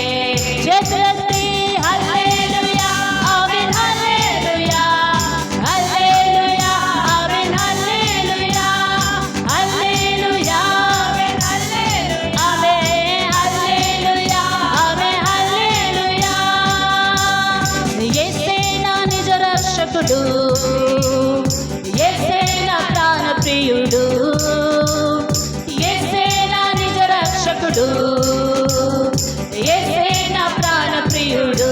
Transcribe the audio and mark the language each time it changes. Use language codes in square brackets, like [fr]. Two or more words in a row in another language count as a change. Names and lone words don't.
[ta] ஜெயத்தி ஹல்லேலூயா ஆமென் ஹல்லேலூயா ஹல்லேலூயா ஆமென் ஹல்லேலூயா ஹல்லேலூயா ஆமென் ஹல்லேலூயா ஆமென் ஹல்லேலூயா ஆமென் హల్లెలూయా. [te] యేసే నా నిజ రక్షకుడు, యేసే నా ప్రాణ ప్రియుడు, యేసే నా నిజ రక్షకుడు, యేసే నా ప్రాణ ప్రియుడు.